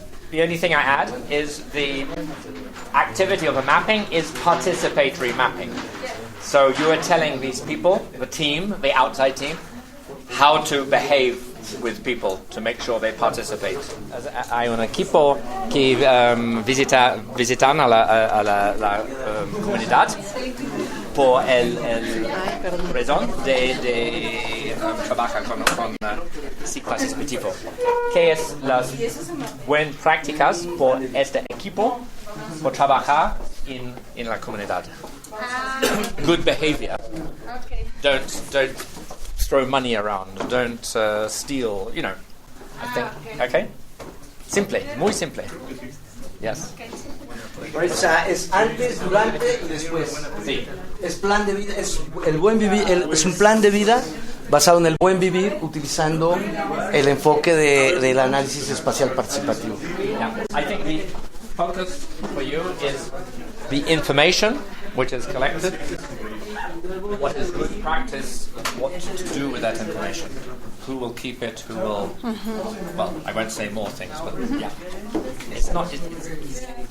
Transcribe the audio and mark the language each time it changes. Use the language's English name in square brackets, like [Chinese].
[English] The only thing I add is the activity of a mapping is participatory mapping. So you are telling these people, the team, the outside team, how to behave with people to make sure they participate. [Spanish] Hay un equipo que visitan a la comunidad por el razón de trabajar con ciclos específicos. ¿Qué es las buenas prácticas por este equipo por trabajar en la comunidad? [English] Good behavior. Don't throw money around. Don't steal. You know. I think. Okay. Simple. [Spanish] Muy simple. [English] Yes. [Spanish] O sea, es antes, durante y después. Sí. Es plan de vida, es el buen vivir, es un plan de vida basado en el buen vivir, utilizando el enfoque del análisis espacial participativo. [English] Yeah. I think the focus for you is the information which is collected, what is good practice, what to do with that information, who will keep it, who will, well, I won't say more things, but yeah, it's not, it's easy.